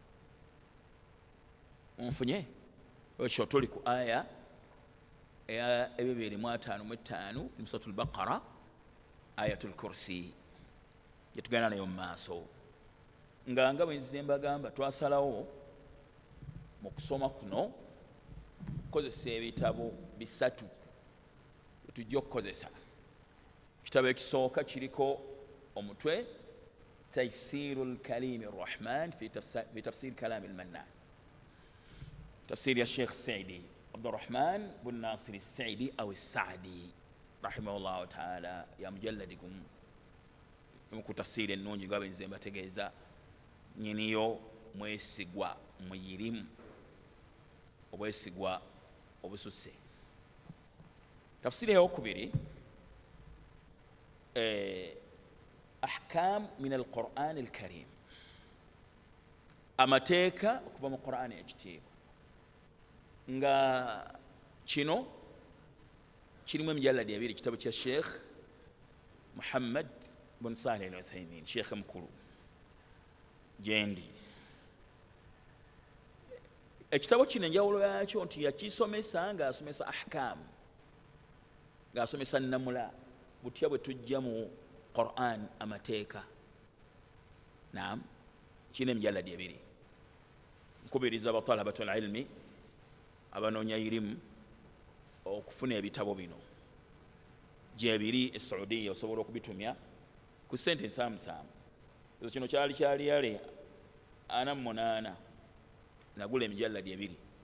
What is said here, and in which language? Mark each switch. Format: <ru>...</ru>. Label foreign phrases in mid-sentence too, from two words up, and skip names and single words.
<lg>Onfunye? Ekyo tuli ku aya eya 255 mu suratul Baqara, Ayatul Kursi yetugenda nayo mu maaso. Nga bwe nzize mbagamba twasalawo mu kusoma kuno kukozesa ebitabo 3 tujja okukozesa. Ekitabo ekisooka kiriko omutwe Taysirul Kalim Ar-Rahman fi tafsir kalam al-Mannan, tafsir ya Sheikh Saidi Abdurahman bin Nasir Saidi au Saadi</lg> <ar>رحمه الله تعالى,</ar> <lg>ya mujalladikum mu tafsiri ennungi nga benze mbategeeza nyiniyo mwesigwa muyirimu obwesigwa obususse. Tafsiri eyokubiri</lg> <ar>أحكام من القرآن الكريم,</ar> <lg>amateeka okuva mu Qur'ani ekitiibwa, nga kino kirimu emijalladi 2, kitabo kya Sheikh Muhammad bin Salih al-Uthaymin, Sheikh mukulu gyendi. Ekitabo kino enjawulo yakyo nti yakisomesa ng'asomesa ahkam, ng'asomesa nnamula butya bwe tujja mu Qur'an amateeka naam kine mjaladi ebiri nkubiriza abatalabatul ilmi abanoonya irimu okufuna ebitabo bino gyebiri e Saudiya osobola okubitumya ku sente nsaamusaamu ezo kino kyali yale 48 nagula emijalladi ebiri</lg>